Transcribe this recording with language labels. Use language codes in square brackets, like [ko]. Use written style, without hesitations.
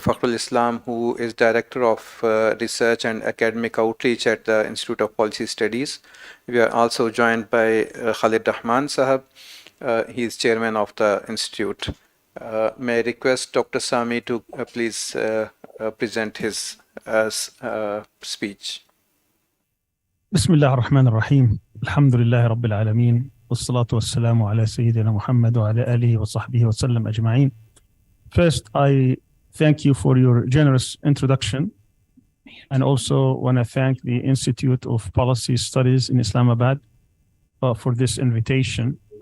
[en] Fakhrul Islam, who is Director of Research and Academic Outreach at the Institute of Policy Studies. We are also joined by Khalid Rahman Sahab. He is Chairman of the Institute. May I request Dr. Sami to please present his speech. [ar] بسم الله الرحمن الرحيم الحمد لله رب العالمين والصلاة والسلام على سيدنا محمد وعلى آله وصحبه وسلم أجمعين. [en] First, I thank you for your generous introduction, and also want to thank the Institute of Policy Studies in Islamabad for this invitation.